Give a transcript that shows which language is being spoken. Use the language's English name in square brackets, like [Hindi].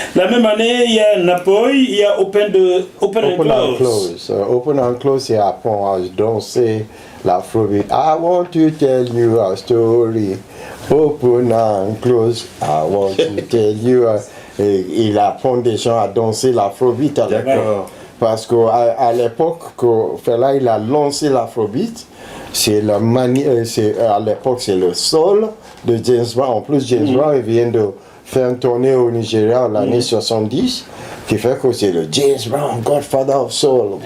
[French] La même année, il y a Napoy, il y a Open and Close. Open and Close, il apprend à danser l'afrobeat. [English] I want to tell you a story. Open and close, I want to tell you. [French] Il apprend des gens à danser l'afrobeat à l'époque. Parce qu'à l'époque, Fela il a lancé l'afrobeat, c'est à l'époque, c'est le soul de James Brown. En plus, James Brown, il vient de faire une tournée au Nigeria en l'année 70, qui fait que c'est le James Brown, Godfather of Soul.